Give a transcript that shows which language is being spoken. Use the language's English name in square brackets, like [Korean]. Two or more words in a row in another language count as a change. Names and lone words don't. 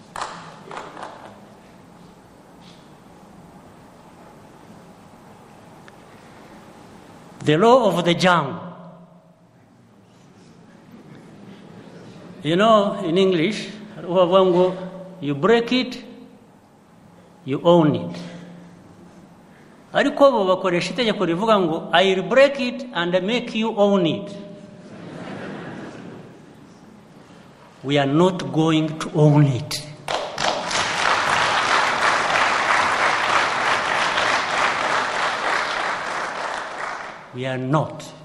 [English] The law of the jungle. You know, in English, you break it, you own it. [Kinyarwanda] Ariko bo bakoresha itegeko rivuga ngo [English] I will break it and make you own it. We are not going to own it. We are not.